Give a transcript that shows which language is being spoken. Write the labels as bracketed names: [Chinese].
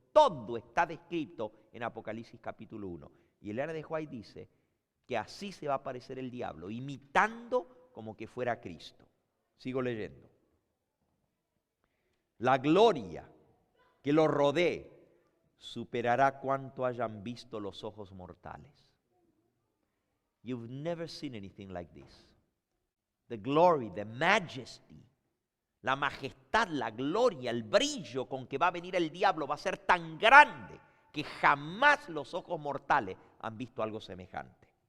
[Spanish] Todo está descrito en Apocalipsis capítulo 1. Y Elena de White dice que así se va a aparecer el diablo, imitando como que fuera Cristo. Sigo leyendo. La gloria que lo rodee superará cuanto hayan visto los ojos mortales. [English] You've never seen anything like this. The glory, the majesty, [Spanish] la majestad, la gloria, el brillo con que va a venir el diablo va a ser tan grande que jamás los ojos mortales han visto algo semejante.